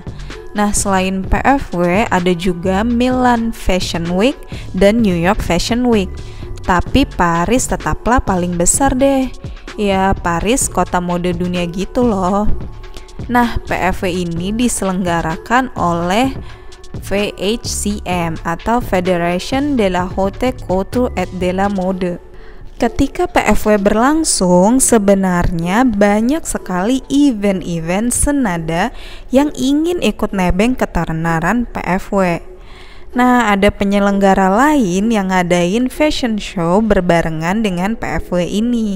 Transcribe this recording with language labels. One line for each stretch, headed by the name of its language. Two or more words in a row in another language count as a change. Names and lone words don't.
Indonesian: Nah, selain PFW ada juga Milan Fashion Week dan New York Fashion Week. Tapi Paris tetaplah paling besar deh. Ya, Paris kota mode dunia gitu loh. Nah, PFW ini diselenggarakan oleh VHCM atau Federation de la Haute Couture et de la Mode. Ketika PFW berlangsung, sebenarnya banyak sekali event-event senada yang ingin ikut nebeng ketenaran PFW. Nah, ada penyelenggara lain yang ngadain
English: fashion show
Indonesian: berbarengan dengan PFW ini.